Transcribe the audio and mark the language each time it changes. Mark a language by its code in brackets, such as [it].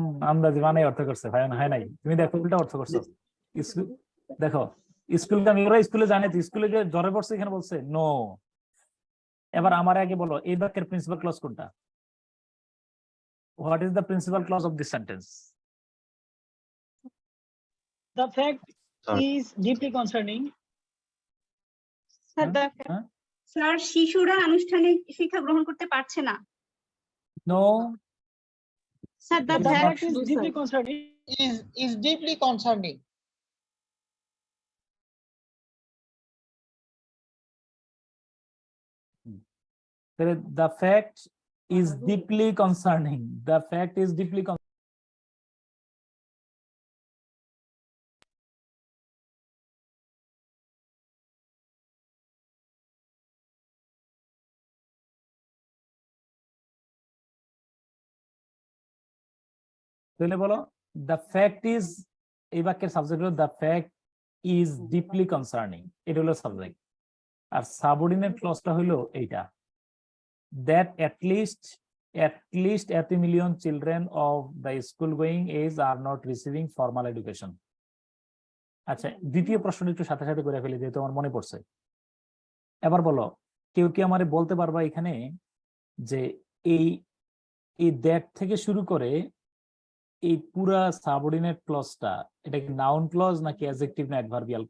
[bn] আন্দাজি মানে অর্থ করছে ভাই, হয় নাই, তুমি দেখো উল্টা অর্থ করছো। দেখো স্কুলগামী, ওরা স্কুলে জানে তো, স্কুলে যে জ্বরে পড়ছে এখানে বলছে নো। এবার আমার আগে বলো এই বাক্যের প্রিন্সিপাল ক্লজ কোনটা? [en] What is the principal clause of this sentence? The fact is deeply concerning. [bn] Sir, শিশুরা আনুষ্ঠানিক শিক্ষা গ্রহণ করতে পারছে না। [en] no [bn] sir, [en] The fact is deeply concerning. is deeply concerning. the fact is deeply concerning. The fact is deeply [bn] তাহলে বলো [en] the fact is, [bn] এই বাক্যের সাবজেক্ট হলো [en] the fact is deeply concerning, [bn] এটা হলো সাবজেক্ট। আর সাবঅর্ডিনেট ক্লজটা হলো এইটা, [en] that at least 1 million children of the school going age are not receiving formal education. [bn] আচ্ছা, দ্বিতীয় প্রশ্নটা একটু সাথে সাথে করে ফেলি যেহেতু আমার মনে পড়ছে। এবার বলো, কেউ কি আমারে বলতে পারবা এখানে যে এই দ্যাট থেকে শুরু করে এই পুরা সাবঅর্ডিনেট ক্লজটা, এটা কি নাউন ক্লজ নাকি অ্যাডজেক্টিভ না অ্যাডভার্বিয়াল?